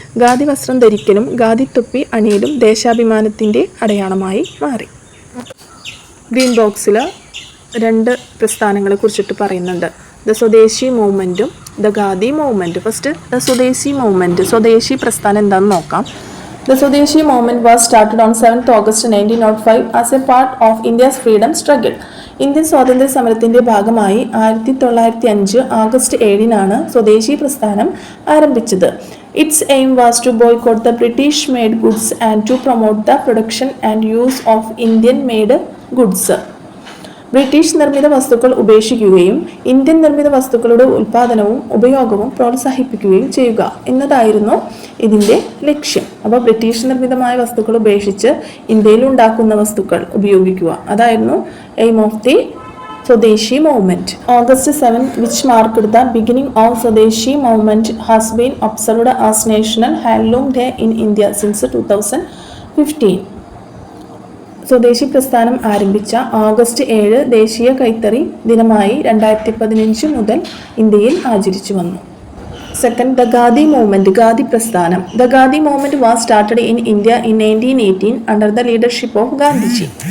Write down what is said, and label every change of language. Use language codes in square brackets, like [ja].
[ml] ഖാദി വസ്ത്രം ധരിക്കലും ഖാദി തൊപ്പി അണിയലും ദേശാഭിമാനത്തിൻ്റെ അടയാളമായി മാറി. ഗ്രീൻ ബോക്സിൽ 2 പ്രസ്ഥാനങ്ങളെ കുറിച്ചിട്ട് പറയുന്നുണ്ട്. [en] The Swadeshi മൂവ്മെൻറ്റും the khadi movement. First the Swadeshi movement, [ml] സ്വദേശി പ്രസ്ഥാനം എന്താണെന്ന് നോക്കാം. [en] The Swadeshi movement was started on 7th August 1905 as a part of India's freedom struggle. [ml] Indian സ്വാതന്ത്ര്യ സമരത്തിൻ്റെ ഭാഗമായി 1905 ആഗസ്റ്റ് 7-നാണ് സ്വദേശി പ്രസ്ഥാനം ആരംഭിച്ചത്. [en] Its aim was to boycott the British-made goods and to promote the production and use of Indian-made goods. [ml] British നിർമ്മിത വസ്തുക്കൾ ഉപേക്ഷിക്കുകയും Indian നിർമ്മിത വസ്തുക്കളുടെ ഉൽപ്പാദനവും ഉപയോഗവും പ്രോത്സാഹിപ്പിക്കുകയും ചെയ്യുക എന്നതായിരുന്നു ഇതിൻ്റെ ലക്ഷ്യം. അപ്പോൾ ബ്രിട്ടീഷ് നിർമ്മിതമായ വസ്തുക്കൾ ഉപേക്ഷിച്ച് ഇന്ത്യയിൽ ഉണ്ടാക്കുന്ന വസ്തുക്കൾ ഉപയോഗിക്കുക, അതായിരുന്നു [en] Aim of the Swadeshi movement. August 7, which marked the beginning of Swadeshi movement, has been observed as National Handloom Day in India since 2015. [ml] സ്വദേശി പ്രസ്ഥാനം ആരംഭിച്ച ഓഗസ്റ്റ് 7 ദേശീയ കൈത്തറി ദിനമായി 2015 മുതൽ ഇന്ത്യയിൽ ആചരിച്ചു വന്നു. [en] Second, the khadi movement, ഖാദി പ്രസ്ഥാനം. The khadi movement was started in India in 1918 under the leadership of Gandhiji.